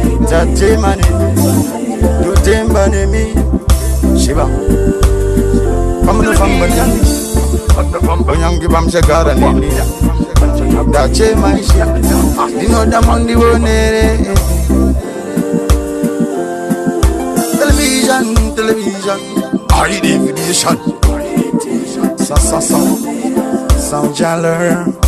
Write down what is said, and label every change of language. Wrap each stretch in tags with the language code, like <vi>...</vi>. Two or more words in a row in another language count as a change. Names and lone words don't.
<sn>Tatema nemi, totemba nemi. Shiva. Pamunofamba nemi. Kunyange pamuchagara nemi. Ndachema ishi. Ndinoda mundionere.</sn> <en>Television, television. High definition. Sa, sa, sa. Sound Jaller.</en>